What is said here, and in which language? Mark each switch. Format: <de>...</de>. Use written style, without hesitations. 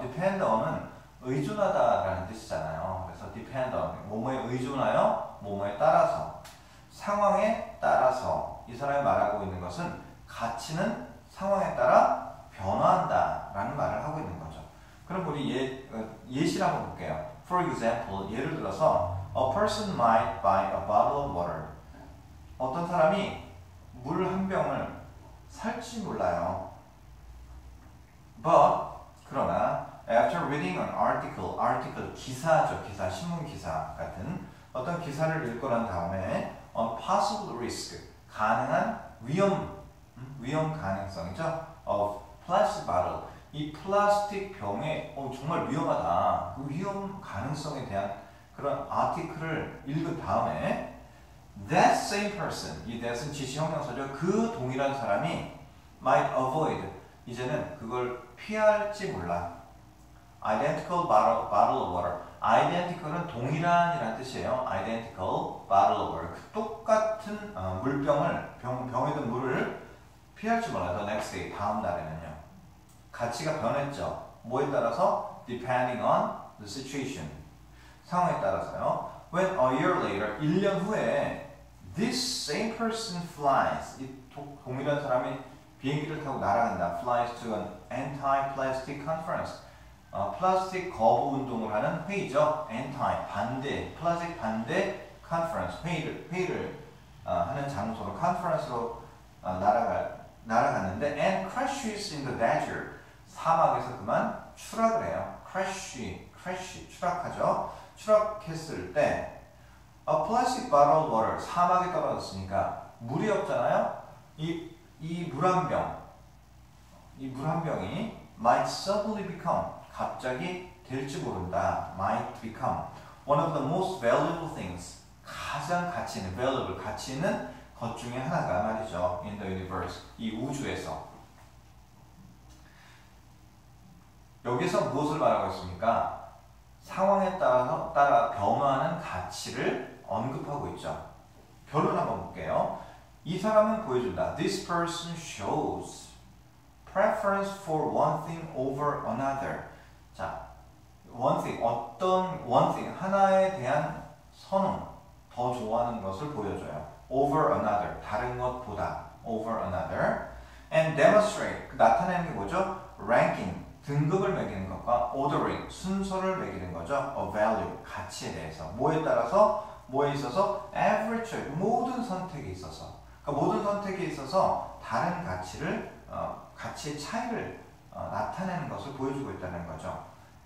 <ko>depend on은 의존하다라는 뜻이잖아요. 그래서 depend on, 뭐뭐에 의존하여, 뭐뭐에 따라서, 상황에 따라서 이 사람이 말하고 있는 것은 가치는 상황에 따라 변화한다라는 말을 하고 있는 거죠. 그럼 우리 예시를 한번 볼게요.</ko> <en>For example,</en> <ko>예를 들어서</ko> <en>a person might buy a bottle of water.</en> <ko>어떤 사람이 물 한 병을 살지 몰라요.</ko> <en>But,</en> <ko>그러나</ko> <en>after reading an article</en> <ko>기사죠. 기사, 신문 기사 같은 어떤 기사를 읽고 난 다음에</ko> <en>on possible risk,</en> <ko>가능한 위험 가능성이죠. of plastic bottle, 이 플라스틱 병에 정말 위험하다. 그 위험 가능성에 대한 그런 아티클을 읽은 다음에 that same person, 이 that은 지시형용사죠. 그 동일한 사람이</ko> <en>might avoid,</en> <ko>이제는 그걸 피할지 몰라.</ko> <en>identical bottle of water.</en> <ko>identical은 동일한이라는 뜻이에요.</ko> <en>identical bottle of water.</en> <ko>똑같은 물병을, 병에 든 물을 피할지 몰라.</ko> <en>the next day,</en> <ko>다음 날에는요. 가치가 변했죠. 뭐에 따라서?</ko> <en>depending on the situation.</en> <ko>상황에 따라서요.</ko> <en>When a year later,</en> <ko>1년 후에</ko> <en>this same person flies.</en> <ko>이 동일한 사람이 비행기를 타고 날아간다.</ko> <en>flies to an anti-plastic conference.</en> <ko>플라스틱 거부 운동을 하는 회의죠. anti, 반대, 플라스틱 반대 conference, 회의를 하는 장소로 conference로 날아갔는데</ko> <en>and crashes in the desert.</en> <ko>사막에서 그만 추락을 해요. crash, 추락하죠. 추락했을 때 a plastic bottle of water, 사막에 떨어졌으니까 물이 없잖아요. 이 물 한 병이</ko> <en>might suddenly become,</en> <ko>갑자기 될지 모른다.</ko> <en>might become one of the most valuable things,</en> <ko>가장 가치 있는, valuable, 가치 있는 것 중에 하나가 말이죠.</ko> <en>in the universe,</en> <ko>이 우주에서. 여기서 무엇을 말하고 있습니까? 상황에 따라 변화하는 가치를 언급하고 있죠. 결론 한번 볼게요. 이 사람은 보여준다.</ko> <en>This person shows preference for one thing over another.</en> <ko>자, one thing, 어떤 one thing, 하나에 대한 선호, 더 좋아하는 것을 보여줘요.</ko> <en>over another,</en> <ko>다른 것보다</ko> <en>over another. and demonstrate,</en> <ko>나타내는 게 뭐죠? ranking, 등급을 매기는 것과 ordering, 순서를 매기는 거죠. a value, 가치에 대해서. 뭐에 따라서, 뭐에 있어서?</ko> <en>every choice,</en> <ko>모든 선택에 있어서. 그러니까 모든 선택에 있어서 다른 가치를, 가치의 차이를 나타내는 것을 보여주고 있다는 거죠.</ko>